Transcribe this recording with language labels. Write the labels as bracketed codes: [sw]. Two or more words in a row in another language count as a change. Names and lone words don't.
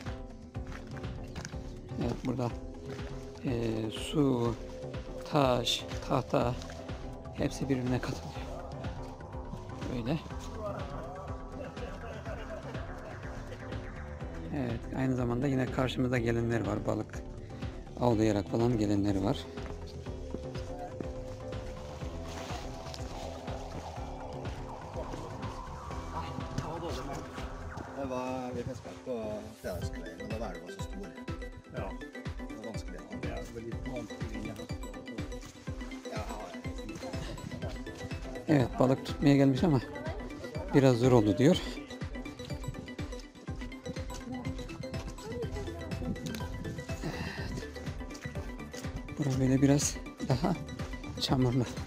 [tr] Evet, burada su, taş, tahta hepsi birbirine katılıyor. Böyle. Evet, aynı zamanda yine karşımızda gelenler var. Balık avlayarak falan gelenleri var. [no] Det var, vi fisket på fredagskvelden, og da var det så store. Ja, Det var vanskelig. det er vel litt vanskelig igjen. Ja, [tr] Evet, balık tutmaya gelmiş ama biraz zor oldu diyor. Evet. Burası böyle biraz daha çamurlu.